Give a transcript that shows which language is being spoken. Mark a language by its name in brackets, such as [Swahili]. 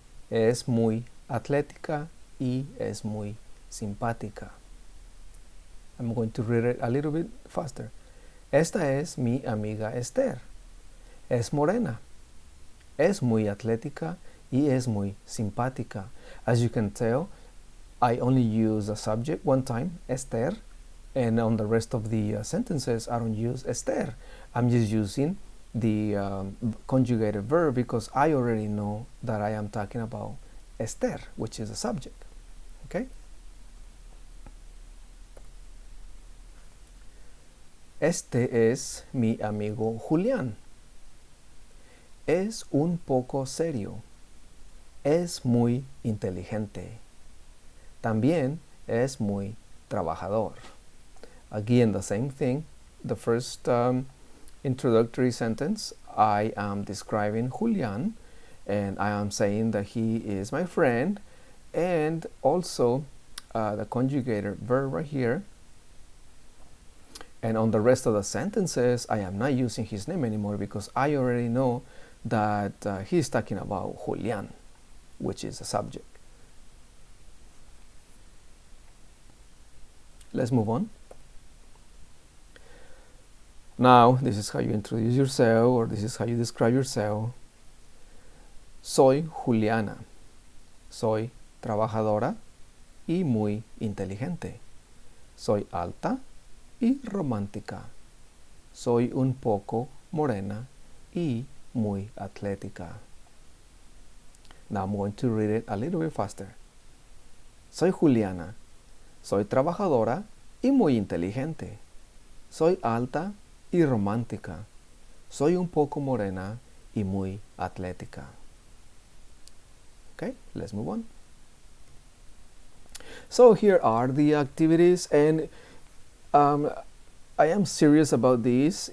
[Spanish] Es muy atlética y es muy simpática. [English] I'm going to read it a little bit faster. [Spanish] Esta es mi amiga Esther. Es morena. Es muy atlética y es muy simpática. [English] As you can tell, I only use the subject one time, Esther, and on the rest of the sentences, I don't use Esther. I'm just using the conjugated verb because I already know that I am talking about Esther, which is a subject. Okay? [Spanish] Este es mi amigo Julián. Es un poco serio. Es muy inteligente. También es muy trabajador. [English] Again, the same thing. The first introductory sentence, I am describing Julian, and I am saying that he is my friend, and also the conjugated verb right here. And on the rest of the sentences, I am not using his name anymore because I already know that he's talking about Julian, which is the subject. Let's move on. Now, this is how you introduce yourself, or this is how you describe yourself. [Spanish] Soy Juliana. Soy trabajadora y muy inteligente. Soy alta y romántica. Soy un poco morena y muy atlética. [English] Now I'm going to read it a little bit faster. [Spanish] Soy Juliana. Soy trabajadora y muy inteligente. Soy alta y romántica. Soy un poco morena y muy atlética. [English] Okay, let's move on. So here are the activities, and I am serious about this.